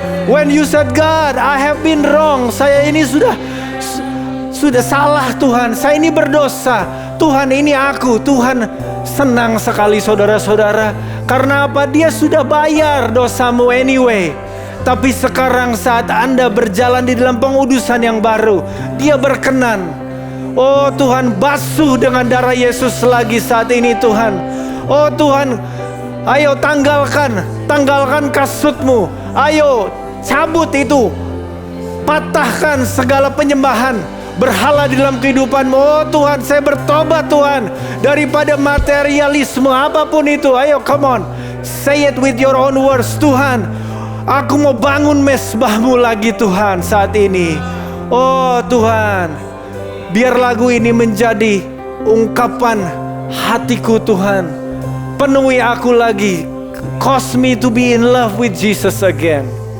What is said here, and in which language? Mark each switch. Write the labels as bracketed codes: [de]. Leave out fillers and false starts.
[en] When you said, God, I have been wrong. [id] Saya ini sudah salah Tuhan. Saya ini berdosa. Tuhan, ini aku. Tuhan senang sekali saudara-saudara. Karena apa? Dia sudah bayar dosamu anyway. Tapi sekarang saat Anda berjalan di dalam pengudusan yang baru, Dia berkenan. Oh Tuhan, basuh dengan darah Yesus lagi saat ini Tuhan. Oh Tuhan, ayo tanggalkan kasutmu. Ayo cabut itu, patahkan segala penyembahan berhala di dalam kehidupanmu. Oh Tuhan, saya bertobat Tuhan, daripada materialisme apapun itu. [en] Ayo come on, say it with your own words. [id] Tuhan, aku mau bangun mesbahmu lagi Tuhan saat ini. Oh Tuhan, biar lagu ini menjadi ungkapan hatiku Tuhan. Penuhi aku lagi. [en] Cause me to be in love with Jesus again.